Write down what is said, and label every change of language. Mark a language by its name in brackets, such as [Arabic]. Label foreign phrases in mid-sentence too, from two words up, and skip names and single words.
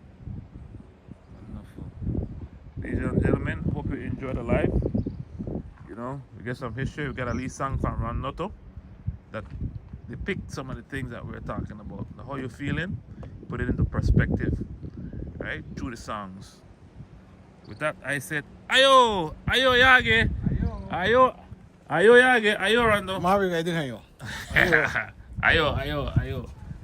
[English] Ladies and gentlemen, hope you enjoy the life. You know, we get some history. We got a lead song from Ranoto that depict some of the things that we're talking about. How you're feeling, put it into perspective, right? Through the songs. With that, I said, ayo, ayo yage, ayo, ayo yage, ayo Rando. Mavi, I didn't hear you. Ayo, ayo, ayo.